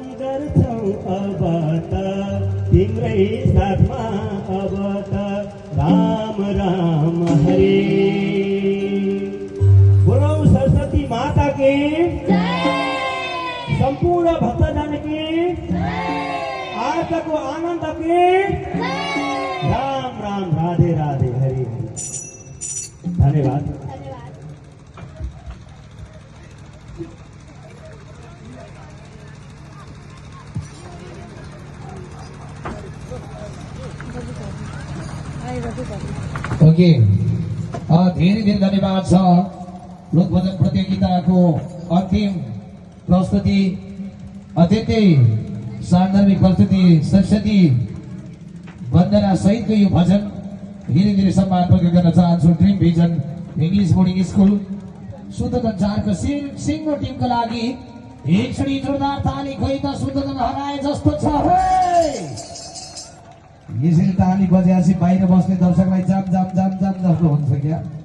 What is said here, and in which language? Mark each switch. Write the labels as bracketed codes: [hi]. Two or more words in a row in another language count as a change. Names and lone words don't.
[ne] गर्छौ अब त तिम्रै साथमा अब त राम राम हरे। [hi] बोलो सरस्वती माता के, संपूर्ण भक्तजन के, [ne] आजको आनंद के, राम राम राधे राधे हरे हरे। धन्यवाद। ओके, धेरै धेरै धन्यवाद छ। लोकभजन प्रतियोगिताको अन्तिम प्रस्तुति अत्यन्तै सान्दर्भिक प्रस्तुति सरस्वती वन्दना सहितको यो भजन धीरे धीरे सम्मान प्रकट गर्न चाहन्छु। ड्रिम भिजन इङ्ग्लिस बोर्डिङ स्कुल सुन्दरगञ्ज 4 को सिङ्गो टिमको लागि एकचोटि जोरदार ताली खोइ त सुन्दरगञ्ज हराए जस्तो छ। यसरी ताली बजेपछि बाहिर बस्ने दर्शकलाई जाम जाम जाम जाम जस्तो हुन्छ क्या।